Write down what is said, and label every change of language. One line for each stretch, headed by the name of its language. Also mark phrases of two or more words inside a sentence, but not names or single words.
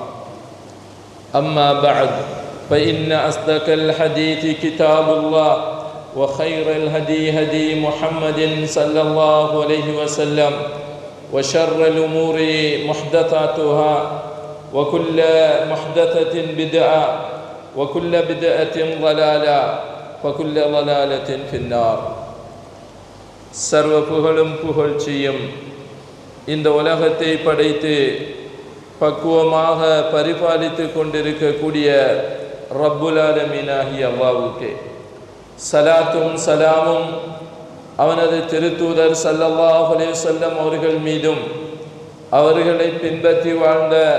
Arabic: أما بعد فإن أصدق الحديث كتاب الله وخير الهدي هدي محمد صلى الله عليه وسلم وشر الأمور محدثاتها وكل محدثة بدعة وكل بدعة ضلالة وكل ضلالة في النار
Tamil: சர்வ புகழும் புகழ்ச்சியும் இந்த உலகத்தை படைத்து பக்குவமாக பரிபாலித்து கொண்டிருக்கக்கூடிய ரப்புல் ஆலமீனாகிய அல்லாஹ்வுக்கே சலாத்தும் சலாமும் அவனது திருத்தூதர்
Arabic: صلى الله عليه وسلم
Tamil: அவர்கள் மீதும் அவர்களை பின்பற்றி வாழ்ந்த